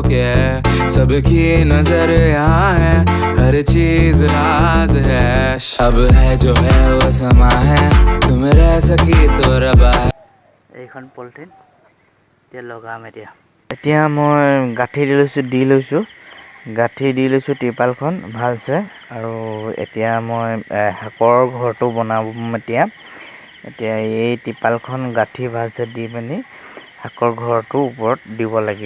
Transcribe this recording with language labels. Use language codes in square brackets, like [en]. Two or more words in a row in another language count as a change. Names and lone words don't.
[hi] के, सबकी नजर यहाँ है, हर चीज राज है, अब है जो है वो समा है, तुम रह सकी तो रबा है। [as] এইখন পলিথিন এতিয়া লগাম। এতিয়া মই গাঁঠি দি লৈছোঁ টিপালখন ভালছে। আৰু এতিয়া মই শাকৰ ঘৰটো বনাম। এতিয়া এই টিপালখন গাঁঠি ভালছে দি পিনি শাকৰ ঘৰটোৰ ওপৰত দিব লাগিব।